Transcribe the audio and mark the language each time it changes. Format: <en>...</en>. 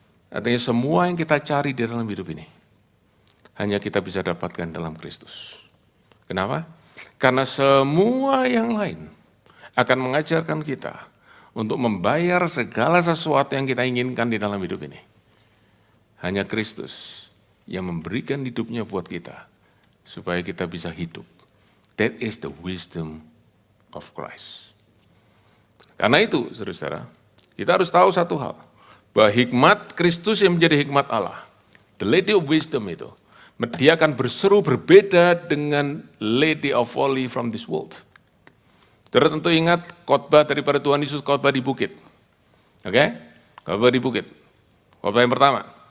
<id>Artinya semua yang kita cari di dalam hidup ini, hanya kita bisa dapatkan dalam Kristus. Kenapa? Karena semua yang lain akan mengajarkan kita untuk membayar segala sesuatu yang kita inginkan di dalam hidup ini. Hanya Kristus yang memberikan hidupnya buat kita, supaya kita bisa hidup.</id> <en>That is the wisdom of Christ.</en> <id>Karena itu, saudara-saudara, kita harus tahu satu hal, bahwa hikmat Kristus yang menjadi hikmat Allah,</id> <en>the Lady of Wisdom</en> <id>itu, dia akan berseru berbeda dengan</id> <en>Lady of Folly from this world.</en> <id>Saudara tentu ingat khotbah daripada Tuhan Yesus, khotbah di bukit. Oke? Khotbah di bukit. Khotbah yang pertama.</id>